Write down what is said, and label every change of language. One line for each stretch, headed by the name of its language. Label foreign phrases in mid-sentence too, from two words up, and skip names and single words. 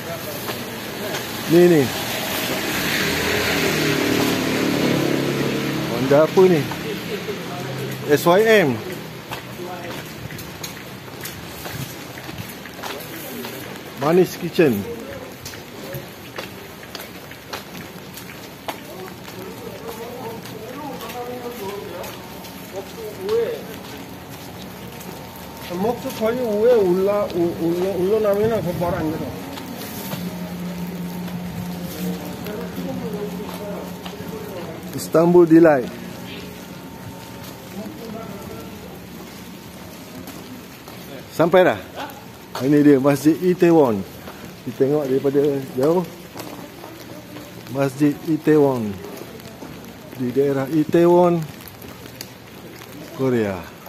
Malay: Ni. Honda apa ni? SYM. Manis Kitchen.
Korean: 목도 거의 위에 올라나면 그 말 안 들어.
Malay: Istanbul Delight. Sampai dah? Ini dia Masjid Itaewon. Kita tengok daripada jauh. Masjid Itaewon di daerah Itaewon, Korea.